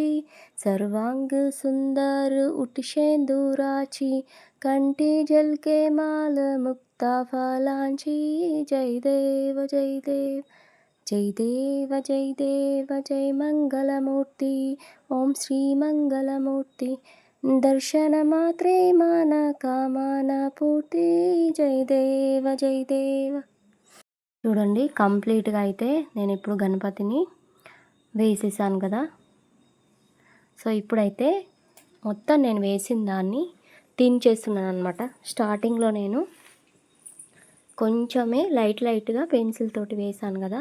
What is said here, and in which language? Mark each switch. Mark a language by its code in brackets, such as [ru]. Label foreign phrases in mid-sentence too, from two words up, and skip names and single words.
[mr] सर्वांग सुंदर उटशेंदुराची, कंठी झलके माल मुक्ता फलांची. जय देव जय मंगलमूर्ती. ओम श्री मंगलमूर्ती. दर्शन मात्रे मन कामना పూర్తి. जय देव. [te] చూడండి కంప్లీట్గా అయితే నేను ఇప్పుడు గణపతిని వేసేసాను కదా. సో ఇప్పుడైతే మొత్తం నేను వేసిన దాన్ని థిన్ చేస్తున్నాను అనమాట. స్టార్టింగ్లో నేను కొంచెమే లైట్గా పెన్సిల్ తోటి వేసాను కదా.